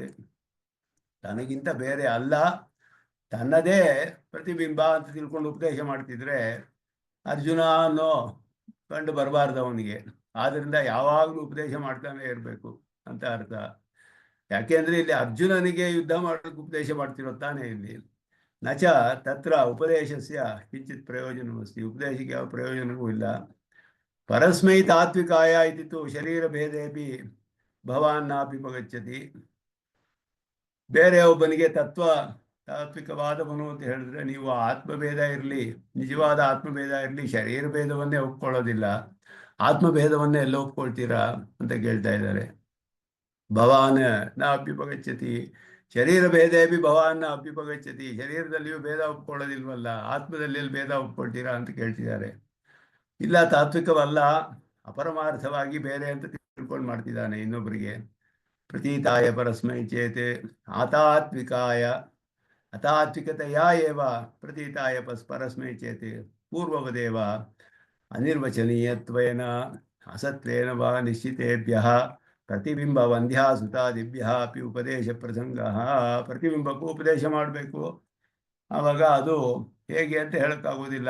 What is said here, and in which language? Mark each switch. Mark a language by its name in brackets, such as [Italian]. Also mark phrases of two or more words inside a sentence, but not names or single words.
[Kannada] ತನಗಿಂತ ಬೇರೆ ಅಲ್ಲ, ತನ್ನದೇ ಪ್ರತಿಬಿಂಬ ಅಂತ ತಿಳ್ಕೊಂಡು ಉಪದೇಶ ಮಾಡ್ತಿದ್ರೆ ಅರ್ಜುನ ಅನ್ನೋ ಕಂಡು ಬರಬಾರ್ದು ಅವನಿಗೆ. ಆದ್ದರಿಂದ ಯಾವಾಗಲೂ ಉಪದೇಶ ಮಾಡ್ತಾನೆ ಇರಬೇಕು ಅಂತ ಅರ್ಥ. ಯಾಕೆಂದರೆ ಇಲ್ಲಿ ಅರ್ಜುನನಿಗೆ ಯುದ್ಧ ಮಾಡೋಕ್ಕೆ ಉಪದೇಶ ಮಾಡ್ತಿರೋ ತಾನೇ ಇಲ್ಲಿ. [Sanskrit] ನಚ ತತ್ರ ಉಪದೇಶಸ್ಯ ಕಿಂಚಿತ್ ಪ್ರಯೋಜನವಸ್ತಿ, [Kannada] ಉಪದೇಶಕ್ಕೆ ಯಾವ ಪ್ರಯೋಜನವೂ ಇಲ್ಲ. [Sanskrit] ಪರಸ್ಮೈ ತಾತ್ವಿಕಾಯ ಇತಿತ್ತು ಶರೀರ ಭೇದೇಪಿ ಭವಾನ್ನಾಪಿ ಪಗಚ್ಚತಿ. [Kannada] ಬೇರೆ ಒಬ್ಬನಿಗೆ ತಾತ್ವಿಕವಾದವನು ಅಂತ ಹೇಳಿದ್ರೆ, ನೀವು ಆತ್ಮಭೇದ ಇರಲಿ, ನಿಜವಾದ ಆತ್ಮಭೇದ ಇರಲಿ, ಶರೀರ ಭೇದವನ್ನೇ ಒಪ್ಕೊಳ್ಳೋದಿಲ್ಲ, ಆತ್ಮಭೇದವನ್ನೇ ಎಲ್ಲ ಒಪ್ಕೊಳ್ತೀರಾ ಅಂತ ಕೇಳ್ತಾ ಇದ್ದಾರೆ. [Sanskrit] ಭವಾನ್ ನ ಅಭ್ಯುಪಗಚ್ಚತಿ ಶರೀರ ಭೇದೇಪಿ ಭವಾನ್ ನ ಅಭ್ಯುಪಗಚ್ಚತಿ. [Kannada] ಶರೀರದಲ್ಲಿಯೂ ಭೇದ ಒಪ್ಕೊಳ್ಳೋದಿಲ್ವಲ್ಲ, ಆತ್ಮದಲ್ಲಿ ಭೇದ ಒಪ್ಕೊಳ್ತೀರಾ ಅಂತ ಕೇಳ್ತಿದ್ದಾರೆ. ಇಲ್ಲ, ತಾತ್ವಿಕವಲ್ಲ, ಅಪರಮಾರ್ಥವಾಗಿ ಬೇರೆ ಅಂತ ತಿಳ್ಕೊಂಡು ಮಾಡ್ತಿದ್ದಾನೆ ಇನ್ನೊಬ್ಬರಿಗೆ. [Sanskrit] ಪ್ರತೀತಾಯ ಪರಸ್ಮೈ ಚೇತ್ ಆತಾತ್ವಿಕಾಯ ಅತಾತ್ವಿಕತೆಯ ಏವ ಪ್ರತೀತಾಯ ಪರಸ್ಮೈ ಚೇತ್ ಪೂರ್ವವದೇವ ಅನಿರ್ವಚನೀಯತ್ವೇನ ಅಸತ್ವೇನ ವಾ ನಿಶ್ಚಿತೇಭ್ಯಃ ಪ್ರತಿಬಿಂಬ ವಂದ್ಯಾಸುತಾದಿಭ್ಯಃ ಅಪಿ ಉಪದೇಶ ಪ್ರಸಂಗ. [Kannada] ಪ್ರತಿಬಿಂಬಕ್ಕೂ ಉಪದೇಶ ಮಾಡಬೇಕು. ಆವಾಗ ಅದು ಹೇಗೆ ಅಂತ ಹೇಳೋಕ್ಕಾಗೋದಿಲ್ಲ.